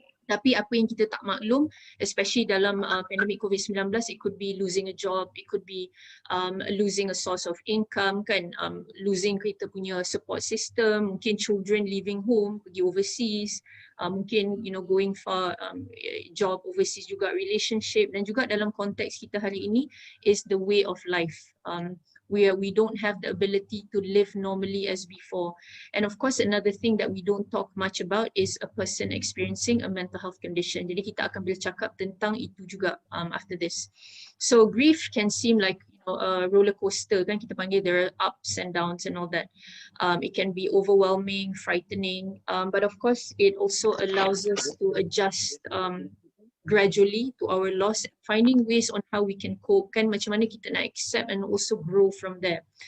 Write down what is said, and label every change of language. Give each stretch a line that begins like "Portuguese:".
Malay: Tapi apa yang kita tak maklum,
English: especially dalam pandemic COVID-19, it could be losing a job, it could be losing a source of income, kan, losing kita punya support system, mungkin children leaving home, pergi overseas, mungkin going for job overseas juga, relationship,
Malay: dan juga dalam konteks kita hari ini
English: is the way of life. Where we don't have the ability to live normally as before. And of course, another thing that we don't talk much about is a person experiencing a mental health condition.
Malay: Jadi kita akan bercakap tentang itu juga
English: after this. So grief can seem like a roller coaster,
Malay: kan kita panggil,
English: there are ups and downs and all that. It can be overwhelming, frightening, but of course it also allows us to adjust gradually to our loss, finding ways on how we can cope,
Malay: kan macam mana kita nak
English: accept and also grow from there.